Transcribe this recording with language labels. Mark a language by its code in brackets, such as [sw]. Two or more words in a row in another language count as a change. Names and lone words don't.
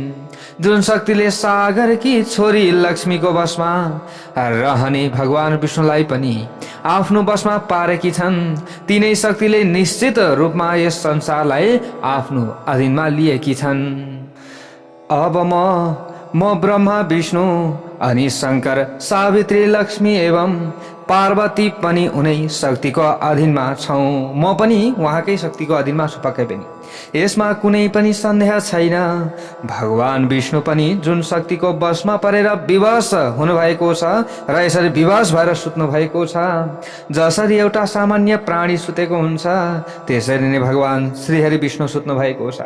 [ne] जुन शक्तिले सागरकी छोरी लक्ष्मीको बसमा रहने भगवान विष्णुलाई पनि आफ्नो बसमा पारेकी छन्, तिनै शक्तिले निश्चित रूपमा यस संसारलाई आफ्नो अधीनमा लिएकी छन्। अब म ब्रह्मा विष्णु अनि शंकर सावित्री लक्ष्मी एवं पार्वती पनि उनै शक्तिको अधीनमा छौं। म पनि उहाँकै शक्तिको अधीनमा छु पक्कै पनि, यसमा कुनै पनि सन्देह छैन। भगवान विष्णु पनि जुन शक्तिको बसमा परेर विवश हुनुभएको छ र यसरी विवश भएर सुत्नु भएको छ, जसरी एउटा सामान्य प्राणी सुतेको हुन्छ त्यसरी नै भगवान श्रीहरि विष्णु सुत्नु भएको छ।